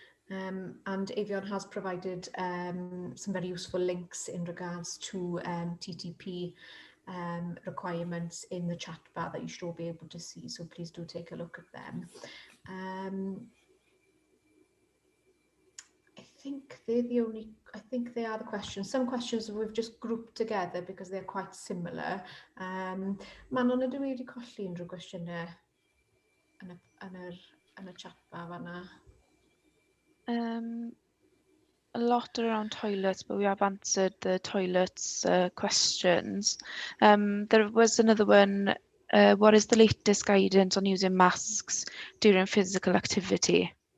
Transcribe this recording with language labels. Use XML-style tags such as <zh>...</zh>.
<en>And Avion has provided some very useful links in regards to TTP requirements in the chat bar that you should all be able to see, so please do take a look at them. I think they are the questions. Some questions we've just grouped together because they're quite similar.</en> <cy>Manon, ydw i wedi colli unrhyw gwestiynau yn y chat bar fanna?</cy> <en>A lot around toilets, but we have answered the toilets questions. There was another one. What is the latest guidance on using masks during physical activity?</en>